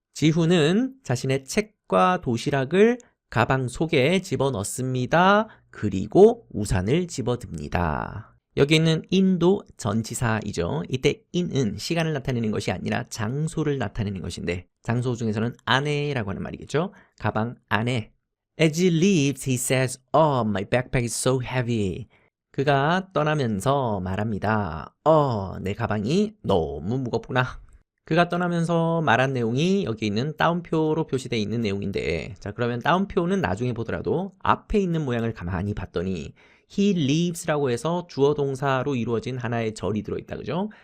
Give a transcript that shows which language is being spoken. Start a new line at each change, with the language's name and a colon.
Korean: 지훈은 자신의 책과 도시락을 가방 속에 집어넣습니다. 그리고 우산을 집어듭니다. 여기 있는 in도 전치사이죠. 이때 in은 시간을 나타내는 것이 아니라 장소를 나타내는 것인데 장소 중에서는 안에라고 하는 말이겠죠. 가방 안에.
English: As he leaves, he says, "Oh, my backpack is so heavy."
Korean: 그가 떠나면서 말합니다. 내 가방이 너무 무겁구나. 그가 떠나면서 말한 내용이 여기 있는 따옴표로 표시되어 있는 내용인데, 자, 그러면 따옴표는 나중에 보더라도 앞에 있는 모양을 가만히 봤더니
English: he leaves
Korean: 라고 해서 주어 동사로 이루어진 하나의 절이 들어있다, 그죠?